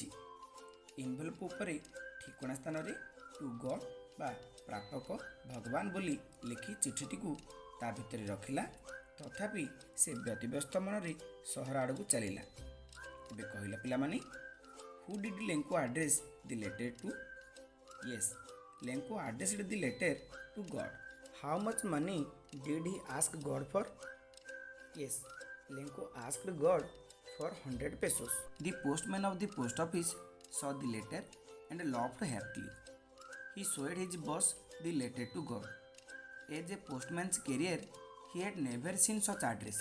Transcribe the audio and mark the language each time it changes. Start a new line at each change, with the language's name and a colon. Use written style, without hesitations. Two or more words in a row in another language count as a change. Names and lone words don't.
Odia: ଇନଭେଲପ ଉପରେ ଠିକଣା ସ୍ଥାନରେ
English: to God
Odia: ବା ପ୍ରାପକ ଭଗବାନ ବୋଲି ଲେଖି ଚିଠିଟିକୁ ତା ଭିତରେ ରଖିଲା। ତଥାପି ସେ ବ୍ୟତିବ୍ୟସ୍ତ ମନରେ ସହର ଆଡ଼କୁ ଚାଲିଲା। ଏବେ କହିଲା ପିଲାମାନେ,
English: who did Lencho address the letter to? Yes, Lencho addressed the letter to God. How much money did he ask God for? Yes, Lenko asked God for 100 pesos. The postman of the post office saw the letter and laughed happily. He showed his boss the letter to God. As a postman's career, he had never seen such address.